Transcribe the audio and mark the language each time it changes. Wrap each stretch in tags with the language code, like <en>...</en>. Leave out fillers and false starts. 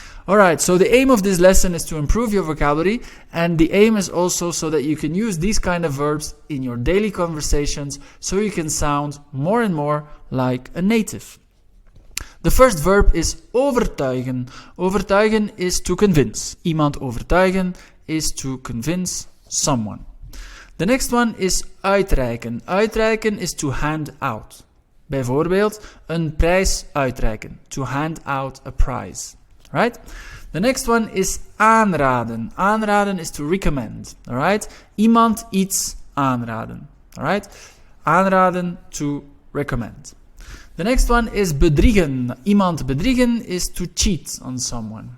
<en>Alright, so the aim of this lesson is to improve your vocabulary, and the aim is also so that you can use these kind of verbs in your daily conversations so you can sound more and more like a native. The first verb is overtuigen. Overtuigen is to convince.</en> <nl>Iemand overtuigen</nl> <en>is to convince someone. The next one is uitreiken. Uitreiken is to hand out.</en> <nl>Bijvoorbeeld, een prijs uitreiken.</nl> <en>To hand out a prize. Right? The next one is aanraden. Aanraden is to recommend.</en> <nl>Alright? Iemand iets aanraden. Alright?</nl> <en>Aanraden, to recommend. The next one is bedriegen.</en> <nl>Iemand bedriegen</nl> <en>is to cheat on someone.</en>